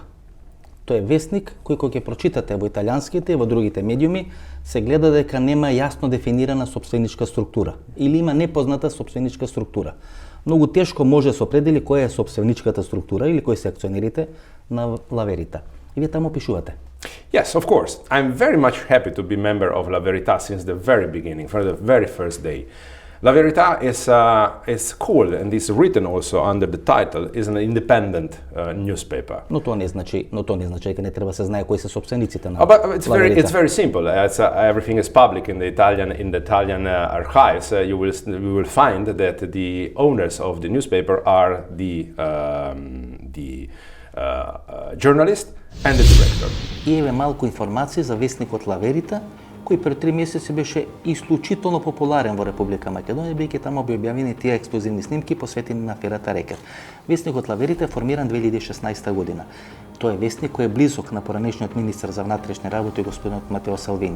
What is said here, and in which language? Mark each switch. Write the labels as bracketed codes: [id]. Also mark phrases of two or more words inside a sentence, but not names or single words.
[mk] Тој е вестник кој кога ќе прочитате во италијанските и во другите медиуми, се гледа дека нема јасно дефинирана собственичка структура или има непозната собственичка структура. Многу тешко може да се определи која е собственичката структура или кои се акционерите на Ла Верита. И вие таму пишувате. [en] Yes, of course. I'm very much happy to be member of La Verità since the very beginning, from the very first day. La Verità is called and is written also under the title is an independent newspaper. [mk] Но тоа не значи дека не треба се знае кои се собствениците на [en] But it's La very simple. Everything is public in the Italian archives. You will find that the owners of the newspaper are the journalist and the director. [mk] И еве малку информации за вестникот Ла Верита, кој пред 3 месеци беше исклучително популарен во Република Македонија, бидејќи таму би објавени тие ексклузивни снимки посветени на аферата Рекет. Вестникот Ла Верита е формиран 2016 година. Тој е вестник кој е близок на поранешниот министер за внатрешни работи господинот Матео Салвини.